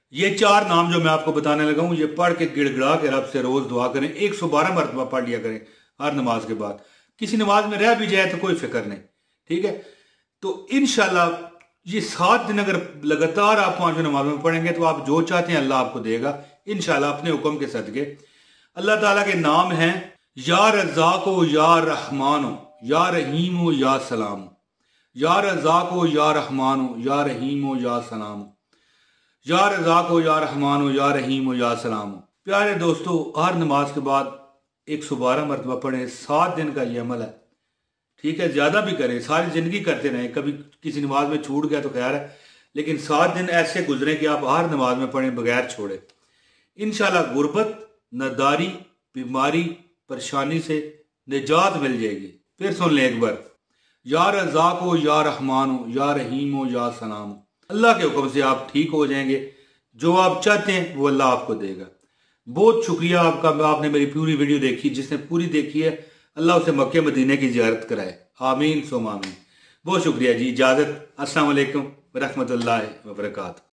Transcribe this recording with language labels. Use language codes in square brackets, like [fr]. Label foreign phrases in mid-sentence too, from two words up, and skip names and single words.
[ur] یہ 4 نام جو میں آپ کو بتانے لگا ہوں، یہ پڑھ کے گڑگڑا کے رب سے روز دعا کریں، 112 مرتبہ پڑھ لیا کریں ہر نماز کے بعد. کسی نماز میں رہ بھی جائے تو کوئی فکر نہیں، ٹھیک ہے. تو ان شاء اللہ یہ 7 دن اگر لگاتار آپ 5 نماز میں پڑھیں گے تو آپ جو چاہتے ہیں اللہ آپ کو دے گا ان شاء اللہ، اپنے حکم کے صدقے. اللہ تعالیٰ کے نام ہیں [ar] يا رزاق يا رحمن يا رحيم يا سلام، يا رزاق يا رحمن يا رحيم يا سلام، يا رزاق يا رحمن يا رحيم يا سلام. [ur] پیارے دوستو ہر نماز کے بعد 112 مرتبہ پڑھیں، 7 دن کا یہ عمل ہے، ٹھیک ہے. زیادہ بھی کریں، ساری زندگی کرتے رہیں، کبھی کسی نماز میں چھوٹ گیا تو خیر ہے، لیکن 7 دن ایسے گزرے کہ آپ ہر نماز میں پڑھیں بغیر چھوڑے. ان شاء اللہ غربت، ناداری، بیماری، پریشانی سے نجات مل جائے گی. پھر سن لیں ایک بار, [ar] يا رزاق يا رحمن يا رحيم يا سلام. [ur] اللہ کے حکم سے آپ ٹھیک ہو جائیں گے، جو آپ چاہتے ہیں وہ اللہ آپ کو دے گا. بہت شکریہ آپ کا، آپ نے میری پوری ویڈیو دیکھی، جس نے پوری دیکھی ہے اللہ اسے مکے مدینے کی زیارت کرائے, [ar] آمين ثم آمين. [ur] بہت شکریہ جی، اجازت, [ar] السلام عليكم و رحمة الله و بركاته.